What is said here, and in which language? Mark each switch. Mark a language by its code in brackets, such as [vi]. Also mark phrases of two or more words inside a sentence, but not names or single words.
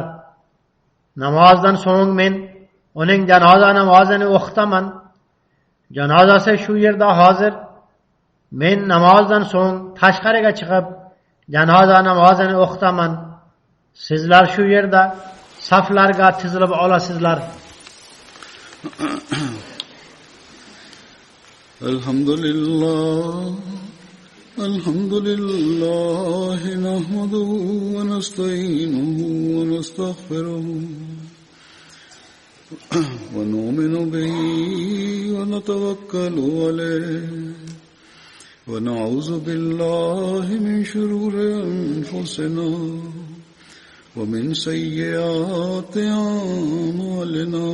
[uz] Namozdan so'ng men uning janoza namozini o'qitaman. Janozasi shu yerda hozir. Men namozdan so'ng tashqariga chiqib janoza namozini o'qitaman. Sizlar shu yerda saflarga tizilib olasizlar. [ar] الحمد لله نحمده ونستعينه ونستغفره ونؤمن به ونتوكل عليه ونعوذ بالله من شرور أنفسنا ومن سيئات أعمالنا.